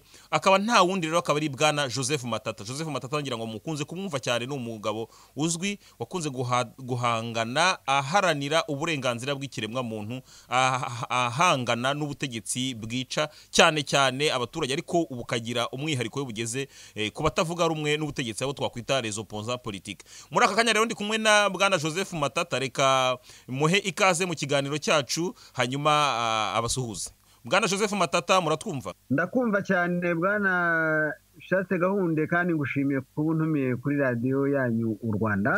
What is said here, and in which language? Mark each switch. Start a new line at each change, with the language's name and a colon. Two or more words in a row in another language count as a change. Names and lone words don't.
Kinyarwanda: Akaba nta wundi rero akaba ari bwana Joseph Matata. Joseph Matata ngira ngo mukunze kumwumva cyane, ni umugabo uzwi wakunze guhangana aharanira uburenganzira bw'ikiremwa muntu, ahangana n'ubutegetsi bwica cyane cyane abaturage, ariko ubukagira umwihariko y'ubugeze ku batavuga rumwe n'ubutegetsi abo twakwita
French: les opposants politiques.
Kinyarwanda: Muri aka kanya rero ndi kumwe na bwana Joseph Matata, reka muhe ikaze mu kiganiro cyacu hanyuma abasuhuze. Bwana Joseph Matata, muratwumva? Ndakumva cyane bwana Shaste Gahunde, kandi ngushimiye kuba untumiye kuri radio yanyu u Rwanda.